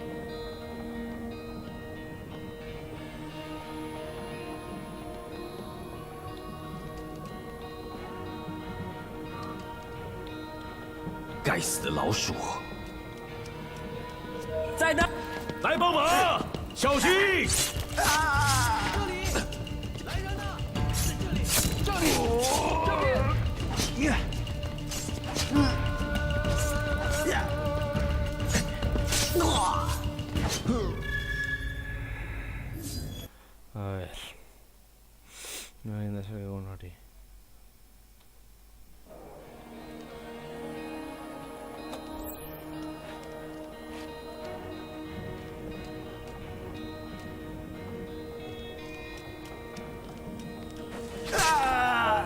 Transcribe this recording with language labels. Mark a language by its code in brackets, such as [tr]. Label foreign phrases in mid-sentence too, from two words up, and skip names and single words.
[zh] 该死的老鼠！在哪？来帮忙！小心！这里，来人呐！这里，这边。 [es] A ver. No hay nada que uno haría. Ah!